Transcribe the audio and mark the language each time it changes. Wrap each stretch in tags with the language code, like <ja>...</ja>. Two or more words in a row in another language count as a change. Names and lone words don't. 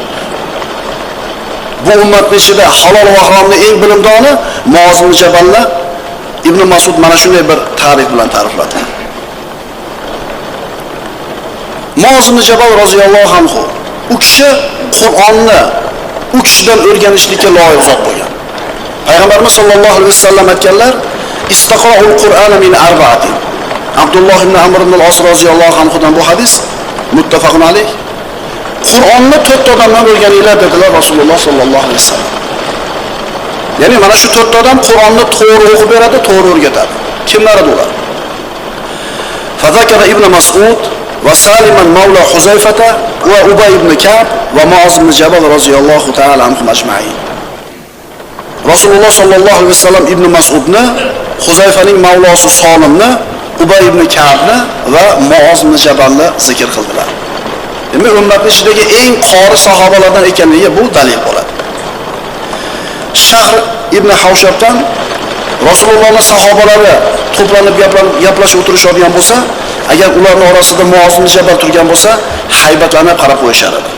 <uz>Bu ummatning ichida halol va haromni eng bilimdoni Muoz ibn Jabalni Ibn Mas'ud mana shunday bir ta'rif bilan ta'rifladi. Muoz ibn Jabal roziyallohu anhu u kishi Qur'onni u kishidan o'rganishlikka loyiq zot bo'lgan. Payg'ambarimiz sollallohu alayhi vasallam aytganlar:</uz> <ar>"استقرئوا القرآن من أربعة."</ar> <uz>Abdulloh ibn Amr ibn al-As roziyallohu anhudan bu hadis</uz> <ar>متفق عليه.</ar> <uz>Qur'onni 4 odamdan o'rganinglar dedilar Rasululloh sollallohu alayhi vasallam. Ya'ni mana shu 4 odam Qur'onni to'g'ri o'qib beradi, to'g'ri o'rgatadi. Kimlar ular?</uz> <ar>فذكر ابن مسعود وسالما مولى حذيفة وأبي بن كعب ومعاذ بن جبل رضي الله تعالى عنهم أجمعين.</ar> <uz>Rasululloh sollallohu alayhi vasallam ibn Mas'udni, Huzayfaning mavlosi Solimni, Ubay ibn Ka'bni va Muoz ibn Jabalni zikr qildilar. Demak, ummat ichidagi eng qori sahobalardan ekanligiga bu dalil bo'ladi. Shahr ibn Havshabdan Rasulullohning sahobalari to'planib gaplashib o'tirishadigan bo'lsa, agar ularning orasida Muoz ibn Jabal turgan bo'lsa, haybatlanib qarab qo'yishar edi.</uz>